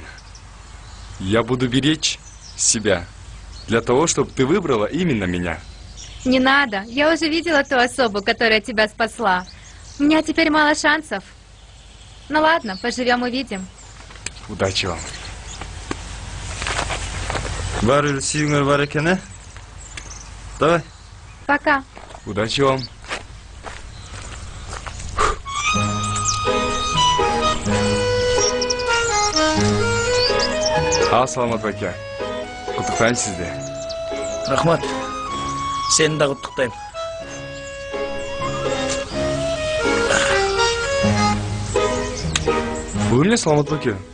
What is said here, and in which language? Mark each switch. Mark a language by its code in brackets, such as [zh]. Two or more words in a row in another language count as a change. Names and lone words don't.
[ru] Я буду беречь себя для того, чтобы ты выбрала именно меня. Не надо, я уже видела ту особу, которая тебя спасла. У меня теперь мало шансов. Ну ладно, поживем увидим. Удачи вам. [kk] Бар сүйіңер бар екен, ә? [ru] Давай. Пока. Удачи вам. [kk] Саламат бәке. Құттықтаймын сізді. Рахмат. Сені да құттықтаймын. Бұл не Саламат бәке?